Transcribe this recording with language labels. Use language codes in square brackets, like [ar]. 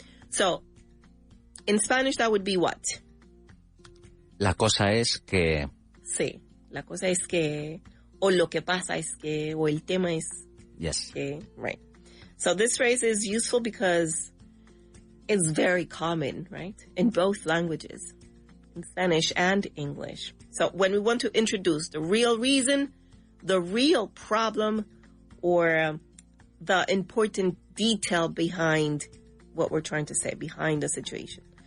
[en] So in Spanish, that would be what? [es] La cosa es que... Sí, la cosa es que, o lo que pasa es que, o el tema es [en] yes. [es] que, right. [en] So this phrase is useful because it's very common, right? In both languages, in Spanish and English. So when we want to introduce the real reason, the real problem, or the important detail behind what we're trying to say, behind the situation.